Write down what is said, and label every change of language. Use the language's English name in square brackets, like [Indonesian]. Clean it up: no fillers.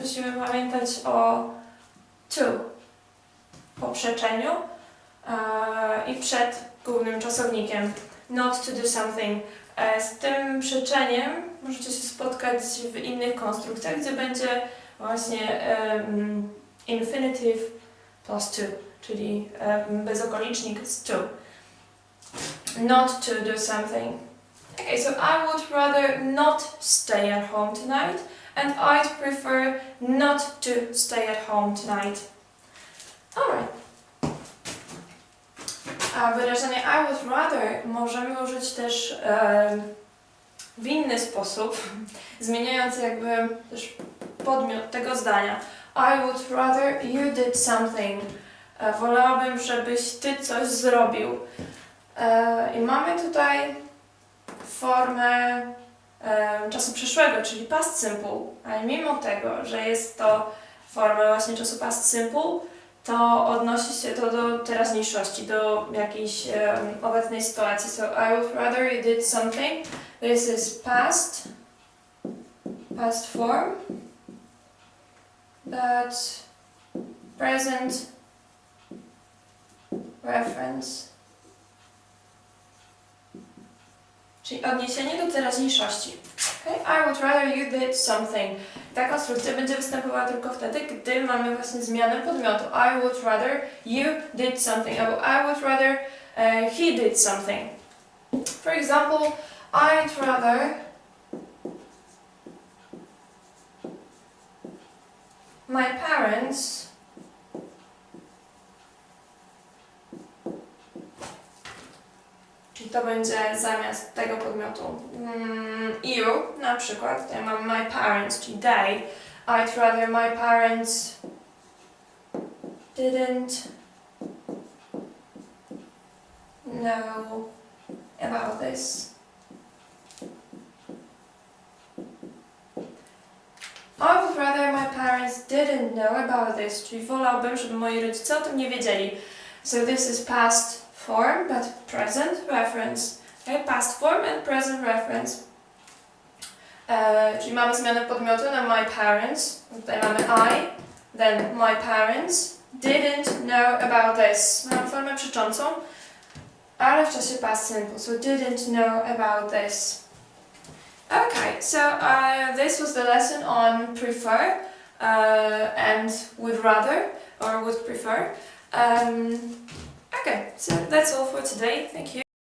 [Polish] Musimy pamiętać o to po przeczeniu i przed głównym czasownikiem. [English] Not to do something. [Polish] Z tym przeczeniem możecie się spotkać w innych konstrukcjach, gdzie będzie właśnie infinitive plus to, czyli bezokolicznik z to. [English] Not to do something. Okay, so I would rather not stay at home tonight, and I'd prefer not to stay at home tonight. Alright. [Polish] A wyrażenie I would rather możemy użyć też w inny sposób, zmieniając jakby też podmiot tego zdania. [English] I would rather you did something. [Polish] Wolałabym, żebyś ty coś zrobił. I mamy tutaj formę czasu przyszłego, czyli past simple, ale mimo tego, że jest to forma właśnie czasu past simple, to odnosi się to do teraźniejszości, do jakiejś obecnej sytuacji. [English] So I would rather you did something. This is past form, but present reference. [Polish] Czyli odniesienie do teraźniejszości. [English] Okay? I would rather you did something. [Polish] Ta konstrukcja będzie występowała tylko wtedy, gdy mamy właśnie zmianę podmiotu. [English] I would rather you did something. Albo I would rather he did something. For example, I'd rather my parents [Polish] czyli to będzie zamiast tego podmiotu you, na przykład, tutaj mam [English] my parents, [Polish] czyli they. [English] I'd rather my parents didn't know about this. I would rather my parents didn't know about this, [Polish] czyli wolałbym, żeby moi rodzice o tym nie wiedzieli. [English] So this is past form, but present reference. Okay? Past form and present reference. [Polish] Czyli mamy zmianę podmiotu na [English] my parents. [Polish] Tutaj mamy [English] I, then my parents didn't know about this. [Polish] Mamy formę przeczącą, ale w czasie past simple. [English] So didn't know about this. Okay, so this was the lesson on prefer and would rather or would prefer. Okay, so that's all for today. Thank you.